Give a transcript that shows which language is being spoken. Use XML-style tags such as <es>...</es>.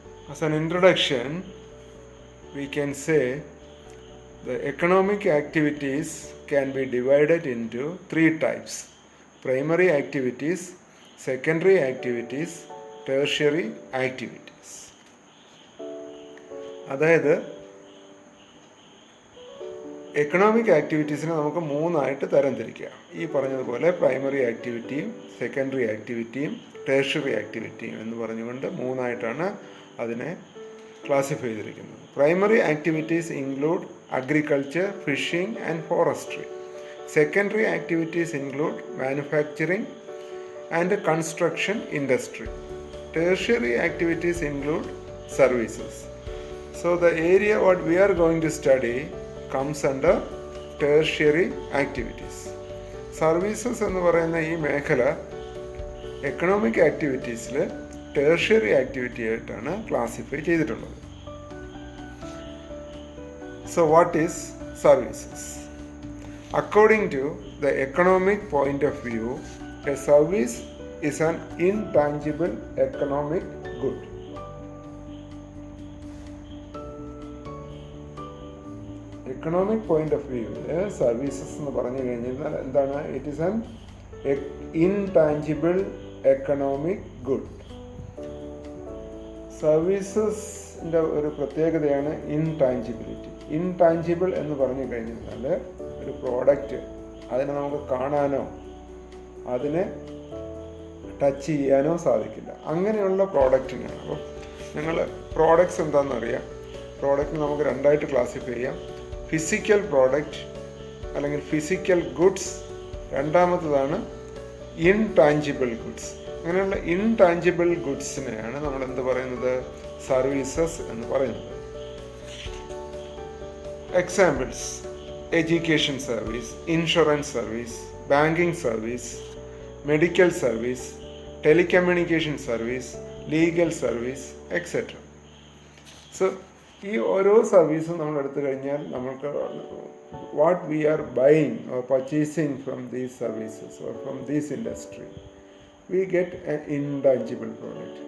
<en>As an introduction, we can say the economic activities can be divided into 3 types: primary activities, secondary activities, tertiary activities.</en> <ml>അതായത് economic ആക്ടിവിറ്റീസിനെ നമുക്ക് 3 ആയിട്ട് തരംതിരിക്കാം. ഈ പറഞ്ഞതുപോലെ primary ആക്ടിവിറ്റിയും secondary ആക്ടിവിറ്റിയും tertiary ആക്ടിവിറ്റിയും എന്ന് പറഞ്ഞുകൊണ്ട് 3 ആയിട്ടാണ് അതിനെ ക്ലാസിഫൈ ചെയ്തിരിക്കുന്നത്.</ml> <en>Primary activities include agriculture, fishing and forestry. Secondary activities include manufacturing and construction industry. Tertiary activities include services. So the area what we are going to study comes under tertiary activities.</en> <ml>Services എന്ന് പറയുന്ന ഈ മേഖല economic ആക്ടിവിറ്റീസിൽ tertiary activity ആയിട്ടാണ് classify ചെയ്തിട്ടുള്ളത്.</ml> <en>So what is services? According to the economic point of view, a service is an intangible economic good. Economic point of view, services</en> <ml>എന്ന് പറഞ്ഞു കഴിഞ്ഞാൽ എന്താണ്?</ml> <en>It is an intangible economic good.</en> <ml>സർവീസസിൻ്റെ ഒരു പ്രത്യേകതയാണ് intangibility. Intangible എന്ന് പറഞ്ഞു കഴിഞ്ഞാൽ ഒരു പ്രോഡക്റ്റ് അതിനെ നമുക്ക് കാണാനോ അതിനെ ടച്ച് ചെയ്യാനോ സാധിക്കില്ല. അങ്ങനെയുള്ള പ്രോഡക്റ്റിനാണ്. അപ്പോൾ ഞങ്ങൾ പ്രോഡക്റ്റ്സ് എന്താണെന്നറിയാം. പ്രോഡക്റ്റ് നമുക്ക് 2 ആയിട്ട് ക്ലാസിഫൈ ചെയ്യാം: ഫിസിക്കൽ പ്രോഡക്റ്റ് അല്ലെങ്കിൽ ഫിസിക്കൽ ഗുഡ്സ്. രണ്ടാമത്തതാണ് intangible goods. അങ്ങനെയുള്ള ഇൻടാഞ്ചിബിൾ ഗുഡ്സിനെയാണ് നമ്മൾ എന്ത് പറയുന്നത്? സർവീസസ് എന്ന് പറയുന്നത്.</ml> <en>Examples: education service, insurance service, banking service, medical service, telecommunication service, legal service, etc. So</en> <ml>ഈ ഓരോ സർവീസും നമ്മൾ എടുത്തു കഴിഞ്ഞാൽ നമ്മൾക്ക്</ml> <en>what we are buying or purchasing from these services or from this industry, we get an intangible product.</en>